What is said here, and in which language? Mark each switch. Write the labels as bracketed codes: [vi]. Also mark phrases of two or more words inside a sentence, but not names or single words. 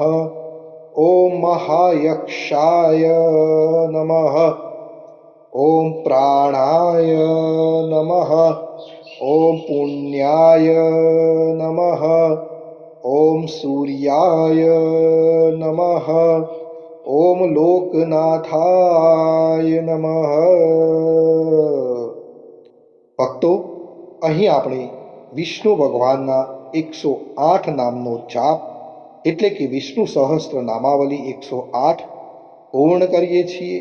[sa] ॐ महायक्षाय नमः। ॐ प्राणाय नमः। ॐ पुण्याय नमः। ॐ सूर्याय नमः। ॐ લોકનાથાય નમઃ। [gu] ભક્તો, અહીં આપણે વિષ્ણુ ભગવાનના 108 નામનો જાપ એટલે કે વિષ્ણુ સહસ્ત્ર નામાવલી 108 પૂર્ણ કરીએ છીએ.